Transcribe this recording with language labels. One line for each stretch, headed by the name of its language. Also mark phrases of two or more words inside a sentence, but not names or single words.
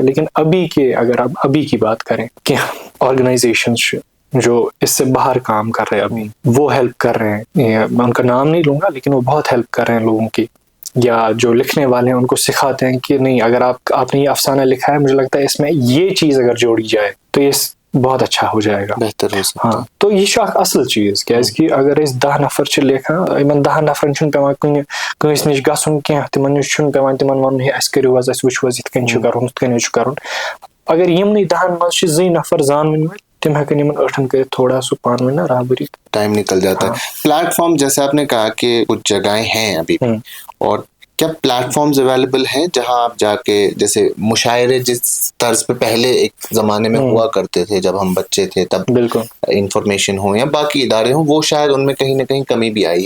Urdu: لیکن ابھی کے اگر آپ ابھی کی بات کریں کہ آرگنائزیشنز جو اس سے باہر کام کر رہے ہیں ابھی, وہ ہیلپ کر رہے ہیں, میں ان کا نام نہیں لوں گا لیکن وہ بہت ہیلپ کر رہے ہیں لوگوں کی, یا جو لکھنے والے ہیں ان کو سکھاتے ہیں کہ نہیں اگر آپ نے یہ افسانہ لکھا ہے, مجھے لگتا ہے اس میں یہ چیز اگر جوڑی جائے تو یہ بہت اچھا ہو جائے گا, بہتر ہو سکتا.
Kashmiri: ہاں تو یہ چھُ اکھ اصل چیز, کیازکہِ اگر أسۍ 10 نفر چھِ لیکھان, یِمن 10 نفرن چھُنہٕ پیوان کٲنٛسہِ نِش گژھُن کینٛہہ, تِمن نِش چھُنہٕ پیوان تِمن وَنُن ہے اَسہِ کٔرِو حظ, اَسہِ وٕچھِو حظ یِتھ کٔنۍ چھُ کَرُن, ہُتھ کٔنۍ چھُ کَرُن. اگر یِمنٕے 10 منٛز چھِ 2 نفر زانوٕنۍ وٲلۍ, تِم ہٮ۪کن یِمن 8 کٔرِتھ تھوڑا سُہ پانہٕ ؤنۍ نا رابری.
Urdu: ٹائم نکل جاتا ہے. پلیٹ فارم جیسے آپ نے کہا کہ کچھ جگہیں ہیں ابھی بھی, اور کیا پلیٹ فارمز اویلیبل ہیں جہاں آپ جا کے, جیسے مشاعرے جس طرز پہ پہلے ایک زمانے میں ہوا کرتے تھے جب ہم بچے تھے, تب بالکل انفارمیشن ہو یا باقی ادارے ہوں, وہ شاید ان میں کہیں نہ کہیں کمی بھی آئی ہے.